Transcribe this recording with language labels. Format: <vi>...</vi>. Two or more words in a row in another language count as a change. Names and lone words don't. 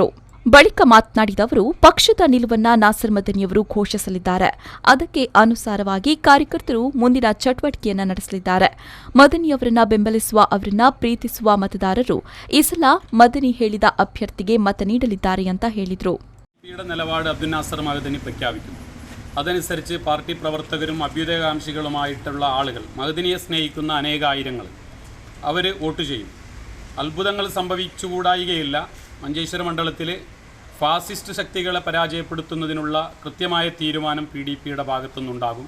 <kn>ಬಳಿಕ ಮಾತನಾಡಿದ ಅವರು, ಪಕ್ಷದ ನಿಲುವನ್ನ ನಾಸರ್ ಮದನಿಯವರು ಘೋಷಿಸಲಿದ್ದಾರೆ. ಅದಕ್ಕೆ ಅನುಸಾರವಾಗಿ ಕಾರ್ಯಕರ್ತರು ಮುಂದಿನ ಚಟುವಟಿಕೆಯನ್ನು ನಡೆಸಲಿದ್ದಾರೆ. ಮದನಿಯವರನ್ನ ಬೆಂಬಲಿಸುವ ಅವರನ್ನ ಪ್ರೀತಿಸುವ ಮತದಾರರು ಈ ಸಲ ಮದನಿ ಹೇಳಿದ ಅಭ್ಯರ್ಥಿಗೆ ಮತ ನೀಡಲಿದ್ದಾರೆ ಅಂತ ಹೇಳಿದರು.</kn> <ml>അതനുസരിച്ച് പാർട്ടി പ്രവർത്തകരും അഭ്യുദയകാംക്ഷികളുമായിട്ടുള്ള ആളുകൾ മഹദിനിയെ സ്നേഹിക്കുന്ന അനേകായിരങ്ങൾ അവർ വോട്ട് ചെയ്യും. അത്ഭുതങ്ങൾ സംഭവിച്ചുകൂടായികയില്ല. മഞ്ചേശ്വര മണ്ഡലത്തിൽ ഫാസിസ്റ്റ് ശക്തികളെ പരാജയപ്പെടുത്തുന്നതിനുള്ള കൃത്യമായ തീരുമാനം PDPയുടെ ഭാഗത്തുനിന്നുണ്ടാകും.</ml>